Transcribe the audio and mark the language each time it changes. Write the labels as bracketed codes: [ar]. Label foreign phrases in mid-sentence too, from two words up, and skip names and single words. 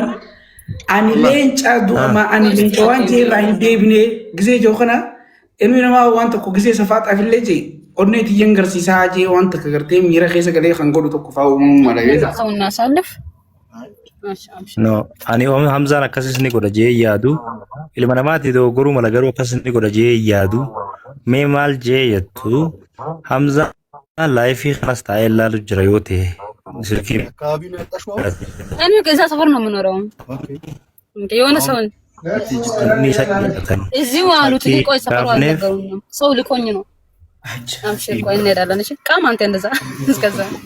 [om] Ani leenca du'ama ani leenca waan jee irraa hin deebine gisee joo kana ilmi namaa waan tokko gisee safaadhaaf illee jee onnee tiyyan garsiisaa jee waan takka gartee miira keessa galee kan godhu tokko fa'aa uumamuu mala beektaa. Ta'uun naasaalif. No, ani Hamzaan akkasis ni godha jee yaadu. Ilma namaati dogoggoruu mala garuu akkasis ni godha jee yaadu. Mee maal jee jettu Hamzaan laayifii kanas taa'ee ilaalu jira yoo ta'e. [am] እኔ ከዛ ሰፈር ነው የምኖረው። የሆነ ሰው እዚሁ አሉት ቆይ ሰፈሩ አልነገሩኝም። ሰው ልኮኝ ነው። አብሽር ቆይ እንሄዳለን። እሺ ቃም አንተ እንደዛ እስከዛ